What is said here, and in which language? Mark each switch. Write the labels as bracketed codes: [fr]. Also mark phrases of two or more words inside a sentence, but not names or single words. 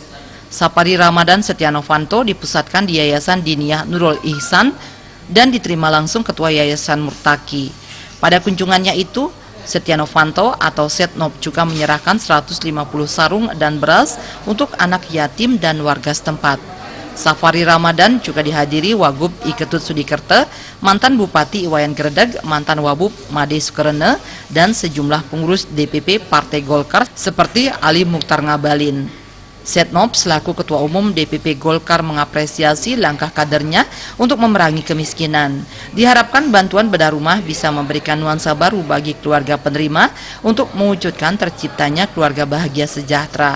[id] Safari Ramadan Setio Novanto dipusatkan di Yayasan Diniyah Nurul Ihsan dan diterima langsung Ketua Yayasan Murtaki. Pada kunjungannya itu, Setio Novanto atau Setnov juga menyerahkan 150 sarung dan beras untuk anak yatim dan warga setempat. Safari Ramadan juga dihadiri Wagub Iketut Sudikerte, mantan Bupati Iwayan Gredeg, mantan Wabub Made Sukerene, dan sejumlah pengurus DPP Partai Golkar seperti Ali Mukhtar Ngabalin. Setnov selaku Ketua Umum DPP Golkar mengapresiasi langkah kadernya untuk memerangi kemiskinan. Diharapkan bantuan bedah rumah bisa memberikan nuansa baru bagi keluarga penerima untuk mewujudkan terciptanya keluarga bahagia sejahtera.